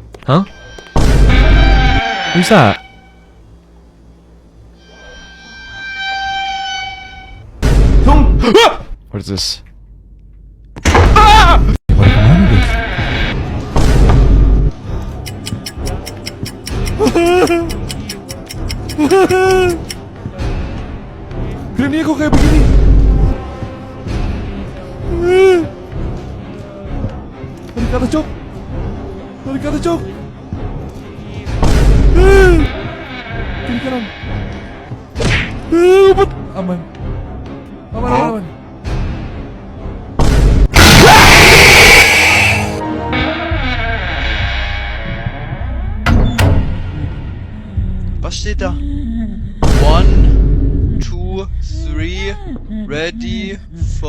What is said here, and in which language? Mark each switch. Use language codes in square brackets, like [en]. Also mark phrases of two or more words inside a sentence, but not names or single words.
[id] Hah? Bisa? [en] What is this? [id] Granny kok kayak begini? Tarik ke atas, Cok. Tarik ke atas, Cok. Kiri kanan. Umpet. Aman. Aman, aman, aman. [de] Was steht da? [en] 1, 2, 3, ready for...